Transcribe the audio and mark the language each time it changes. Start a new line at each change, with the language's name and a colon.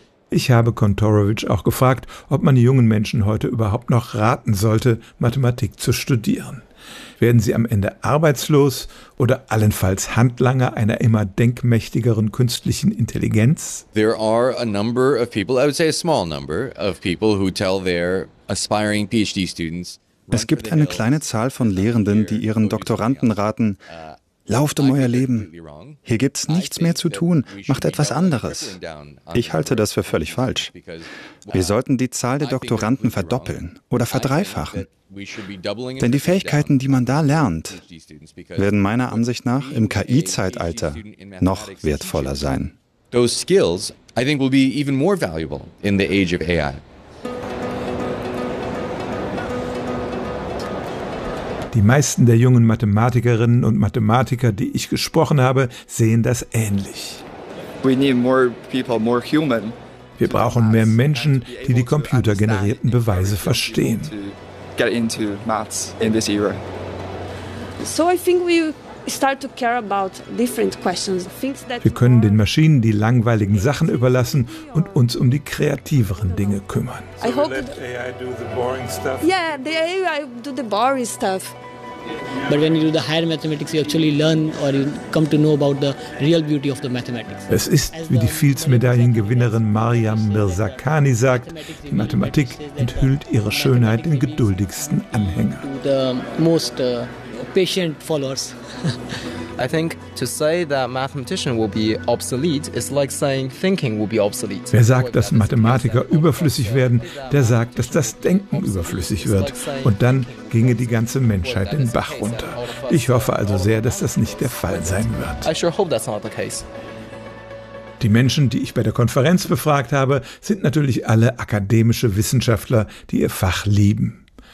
German: Ich habe Kontorowicz auch gefragt, ob man jungen Menschen heute überhaupt noch raten sollte, Mathematik zu studieren. Werden sie am Ende arbeitslos oder allenfalls Handlanger einer immer denkmächtigeren künstlichen Intelligenz?
English: There are a number of people, I would say a small number of people who tell their aspiring PhD students.
German: Es gibt eine kleine Zahl von Lehrenden, die ihren Doktoranden raten, lauft um euer Leben. Hier gibt's nichts mehr zu tun. Macht etwas anderes. Ich halte das für völlig falsch. Wir sollten die Zahl der Doktoranden verdoppeln oder verdreifachen. Denn die Fähigkeiten, die man da lernt, werden meiner Ansicht nach im KI-Zeitalter noch wertvoller sein.
English: Those skills, I think, will be even more valuable in the age of AI.
German: Die meisten der jungen Mathematikerinnen und Mathematiker, die ich gesprochen habe, sehen das ähnlich.
English: We need more people, more human.
German: Wir brauchen mehr Menschen, die die computergenerierten Beweise verstehen.
English: Get into maths in this era. So I think we start to care about different questions.
German: Wir können den Maschinen die langweiligen Sachen überlassen und uns um die kreativeren Dinge kümmern.
English: I hope the AI do the boring stuff. Yeah, the AI do the boring stuff. But when you do the higher mathematics, you actually learn or you come to know about the real beauty of the mathematics.
German: Es ist, wie die Fields-Medaillengewinnerin Mariam Mirzakhani sagt, die Mathematik enthüllt ihre Schönheit den geduldigsten Anhänger.
English: The most patient followers. I think to say that mathematician will be obsolete is like saying thinking will be obsolete.
German: Wer sagt, dass Mathematiker überflüssig werden, der sagt, dass das Denken überflüssig wird. Und dann ginge die ganze Menschheit den Bach runter. Ich hoffe also sehr, dass das nicht der Fall sein wird.
English: I sure hope that's not the case.
German: Die Menschen, die ich bei der Konferenz befragt habe, sind natürlich alle akademische Wissenschaftler, die ihr Fach lieben.